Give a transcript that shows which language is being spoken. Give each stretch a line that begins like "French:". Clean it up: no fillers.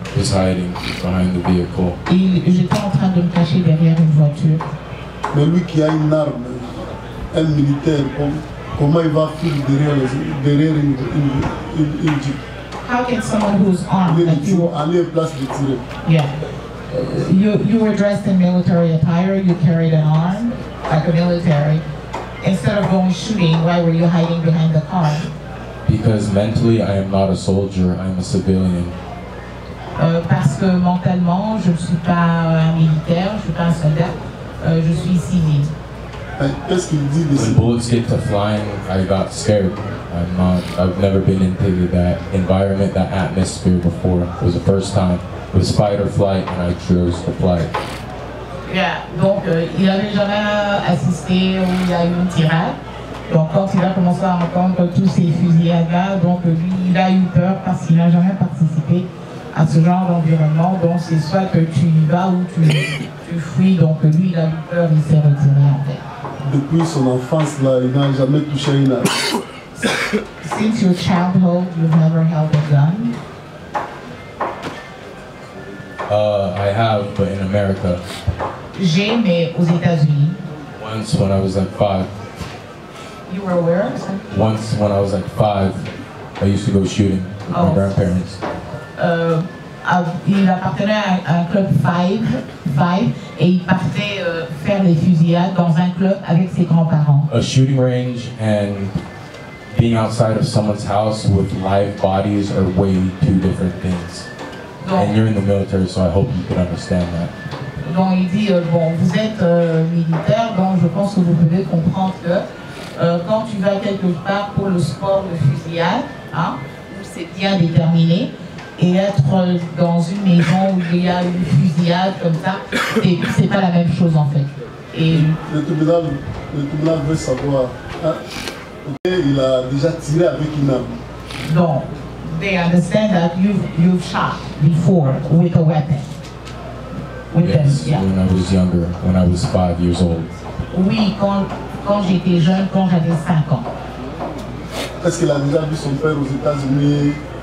English: I was hiding behind the vehicle.
French: J'étais en train de me cacher derrière une voiture. Mais lui qui a une arme, un militaire, comment il va fuir derrière une jeep?
English: How can someone who's armed like you?
French: Aller en place de tirer.
English: Yeah. You were dressed in military attire, you carried an arm, like a military. Instead of going shooting, why were you hiding behind the car? Because mentally, I am not a soldier, I am a civilian.
French: Parce que mentalement, je ne suis pas un militaire, je ne suis pas un soldat, je suis civil. Qu'est-ce qu'il dit de
English: When bullets get to flying, I got scared. I've never been into that environment, that atmosphere before. It was the first time. It was fight or flight, and I chose to flight. Yeah.
French: Donc, il n'avait jamais assisté où il y a eu une tirade. Donc, quand il a commencé à entendre tous ces fusillades-là, donc lui, il a eu peur parce qu'il n'a jamais participé à ce genre d'environnement. Donc, c'est soit que tu y vas ou tu fuis. Donc, lui, il a eu peur, il s'est retiré en fait. Depuis son enfance, là, il n'a jamais touché une arme.
English: Since your childhood, you've never held a gun? I have, but in America.
French: J'ai, mais aux États-Unis.
English: Once when I was like 5. You were where? Once when I was like 5, I used to go shooting with my grandparents.
French: il appartenait à un club Five, et il partait faire des fusillades dans un club avec ses grands-parents.
English: A shooting range and being outside of someone's house with live bodies are way two different things. And you're in the military, so I hope you can understand that.
French: Donc il dit, bon, vous êtes militaire, donc je pense que vous pouvez comprendre que quand tu vas quelque part pour le sport de fusillade, hein, où c'est bien déterminé, et être dans une maison où il y a une fusillade comme ça, c'est pas la même chose en fait. Et le tribunal veut savoir, hein, il a déjà tiré avec une arme.
English: Donc, they understand that you've shot before with a weapon. Yes, when I was younger, when I was 5 years old.
French: Oui, quand j'étais jeune, quand j'avais 5 ans. Est-ce qu'il a déjà vu son père aux États-Unis?